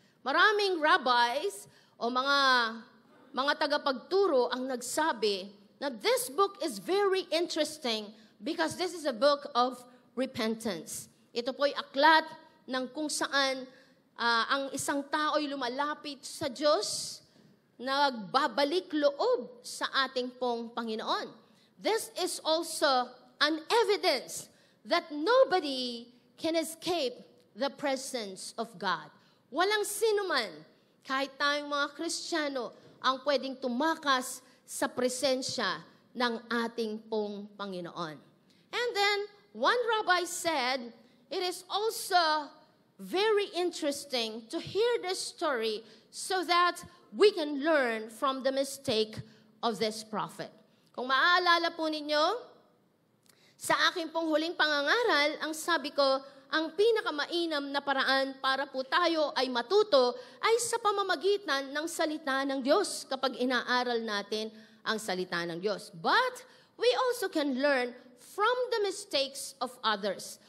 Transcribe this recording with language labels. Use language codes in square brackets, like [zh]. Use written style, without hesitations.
[tl] Maraming rabbis o mga tagapagturo ang nagsabi na [en] this book is very interesting because this is a book of repentance. [tl] Ito po'y aklat ng kung saan ang isang tao'y lumalapit sa Diyos, nagbabalik loob sa ating pong Panginoon. [en] This is also an evidence that nobody can escape the presence of God. [tl] Walang sino man, kahit tayong mga Kristiyano, ang pwedeng tumakas sa presensya ng ating pong Panginoon. [en] And then, one rabbi said, it is also very interesting to hear this story so that we can learn from the mistake of this prophet. [tl] Kung maaalala po ninyo, sa aking pong huling pangangaral, ang sabi ko, ang pinakamainam na paraan para po tayo ay matuto ay sa pamamagitan ng salita ng Diyos kapag inaaral natin ang salita ng Diyos. [en] But we also can learn from the mistakes of others.